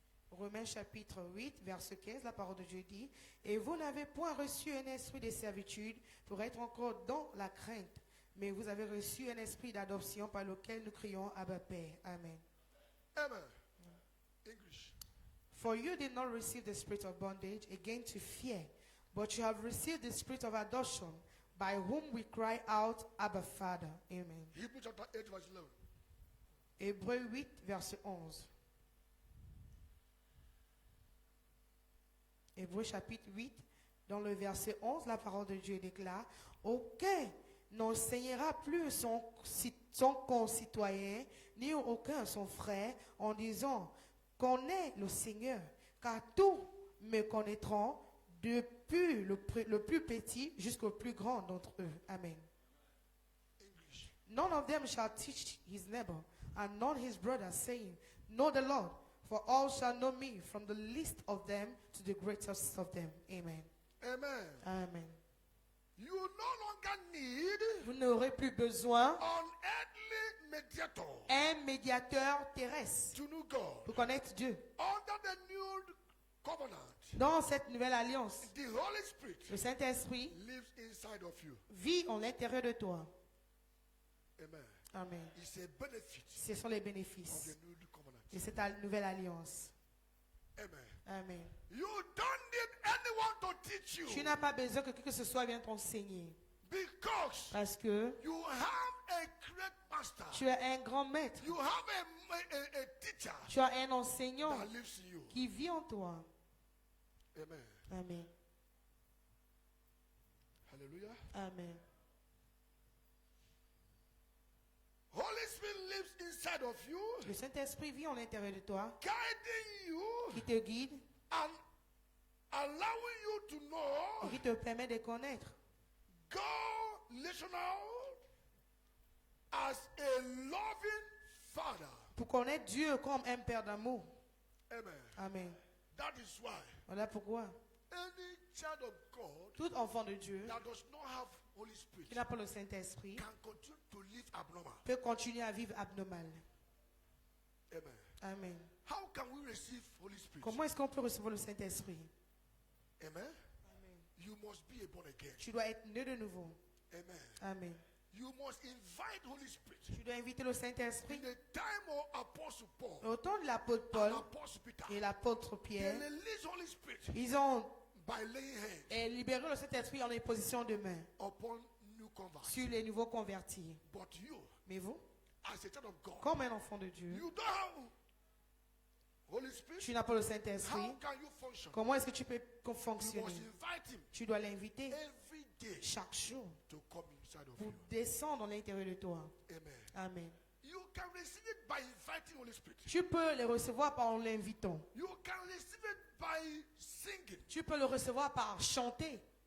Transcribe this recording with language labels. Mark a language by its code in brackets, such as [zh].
[fr] Romains chapitre 8, verset 15, la parole de Dieu dit: Et vous n'avez point reçu un esprit de servitude pour être encore dans la crainte, mais vous avez reçu un esprit d'adoption par lequel nous crions Abba Père. Amen. [en] Amen. English. For you did not receive the spirit of bondage again to fear, but you have received the spirit of adoption, by whom we cry out, Abba Father. Amen. Hebrew chapter 8, verse 11. [fr] Hébreux 8, verset 11. Hébreux chapitre 8, dans le verset 11, la parole de Dieu déclare: Aucun n'enseignera plus son concitoyen, ni aucun son frère, en disant: Connais le Seigneur, car tous me connaîtront, depuis le plus petit jusqu'au plus grand d'entre eux. Amen. [en] English. None of them shall teach his neighbor and not his brother, saying, Know the Lord, for all shall know me, from the least of them to the greatest of them. Amen. Amen. Amen. You no longer need [fr] Vous n'aurez plus besoin [en] an earthly mediator [fr] d'un médiateur terrestre [en] to know God. [fr] pour connaître Dieu. [en] Under the new covenant, [fr] Dans cette nouvelle alliance, [en] the Holy Spirit [fr] le Saint-Esprit [en] lives inside of you. [fr] vit en l'intérieur de toi. Amen. Amen. [en] It's a benefit [fr] Ce sont les [en] of [fr] bénéfices [en] the new covenant. [fr] de cette nouvelle alliance. Amen. Amen. [en] You don't need anyone to teach you [fr] Tu n'as pas besoin que qui que ce soit vienne t'enseigner. [en] because [fr] Parce que [en] you have a great master. [fr] tu as un grand maître. [en] You have a teacher [fr] Tu as un enseignant [en] that lives in you. [fr] qui vit en toi. Amen. Amen. Hallelujah. Amen. [en] Holy Spirit lives inside of you, [fr] Le Saint-Esprit vit en l'intérieur de toi, [en] guiding you [fr] qui te guide [en] and allowing you to [fr] et [en] know [fr] qui te permet de connaître [en] God relational as a loving Father. [fr] pour connaître Dieu comme un Père d'amour. Amen. Amen. [en] That is why [fr] Voilà pourquoi [en] any child of God [fr] tout enfant de Dieu [en] that does not have Holy Spirit [fr] qui n'a pas le Saint-Esprit [en] can continue to live abnormal. [fr] peut continuer à vivre abnormal. Amen. Amen. [en] How can we receive Holy Spirit? [fr] Comment est-ce qu'on peut recevoir le Saint-Esprit? Amen. Amen. [en] You must be a born again. [fr] Tu dois être né de nouveau. Amen. Amen. [en] You must invite Holy Spirit. [fr] Tu dois inviter le Saint-Esprit. [en] In the time of Apostle Paul [fr] Au temps de l'apôtre [en] and [fr] Paul [en] Apostle Peter, [fr] et l'apôtre [en] they [fr] Pierre, [en] released Holy Spirit [fr] ils ont [en] by laying hands [fr] libéré le Saint-Esprit en imposition de main [en] upon new converts. [fr] sur les nouveaux convertis. [en] But you, [fr] Mais vous, [en] as a child of God, [fr] comme un enfant de Dieu, [en] you don't have Holy Spirit. [fr] tu n'as pas le [en] How [fr] Saint-Esprit. [en] can you function? [fr] Comment est-ce que tu peux [en] You must [fr] fonctionner? [en] invite him [fr] Tu dois l'inviter [en] every day [fr] chaque jour [en] to come inside of [fr] pour [en] you. [fr] descendre dans l'intérieur de toi. Amen. Amen. [en] You can receive it by inviting Holy Spirit. [fr] Tu peux le recevoir par en l'invitant. [en] You can receive it by singing. [fr] Tu peux le recevoir par chanter.